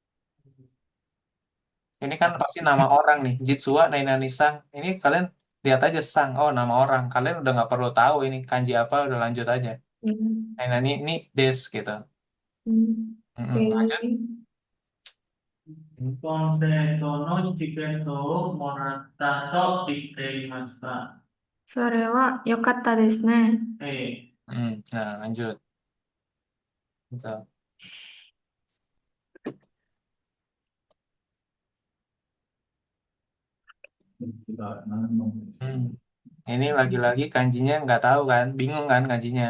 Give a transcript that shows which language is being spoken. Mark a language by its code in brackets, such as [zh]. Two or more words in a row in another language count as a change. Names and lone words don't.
[id] Ini kan pasti nama orang nih. Jitsua Nainani Sang. Ini kalian lihat aja Sang. Oh nama orang. Kalian udah nggak perlu tahu ini kanji apa. Udah lanjut aja. Hmm, Nainani ini des gitu. hmm. Mm-mm. Lanjut. [ja] コンセントのチケットをもらったと言っていました。それは良かったですね。 [id] Nah, lanjut. Gitu. Hmm. Ini lagi-lagi kanjinya nggak tahu kan, bingung kan kanjinya.